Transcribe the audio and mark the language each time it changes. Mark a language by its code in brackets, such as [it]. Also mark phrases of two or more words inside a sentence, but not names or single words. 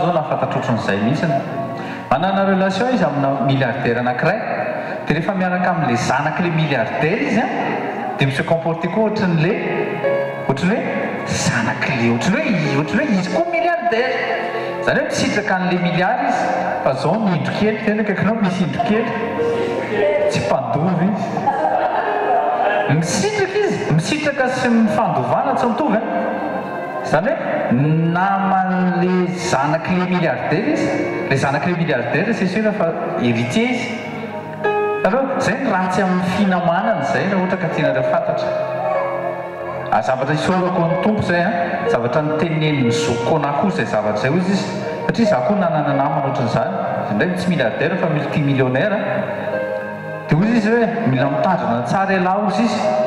[mg] zao nafantatra ohatran'izay mihitsiny manana relation izy amina milliardaire anankiray dia rehefa miaraka amin'ilay zanak'ilay milliardaire izy dia [fr] mise comporter [mg] koa ohatran'le ohatran'ny hoe zanak'ilay ohatran'ny hoe izy koa milliardaire zany hoe misitraka an'ilay milliard izy fa zao mindro kely tena kaikinao misy indro kely tsy mpandovy izy misitraka izy misitraka sy mifandovana tsy mitovy zany hoe naman'le zanak'ilay milliardaire izy le zanak'ilay milliardaire [fr] c'est sûr [mg] fa héritier izy allo zay ny ratsy amin'ny finamanana zay raha ohatra ka tianareo fantatra zavatra isorako ny tompo zay zavatra ny teneniny zokona koa zay zavatra zay izy satria za koa nanana namana ohatran'izany indray tsy milliardaire fa multimillionnaire dia ozy izy hoe mila mitandrina tsara elahy ozy izy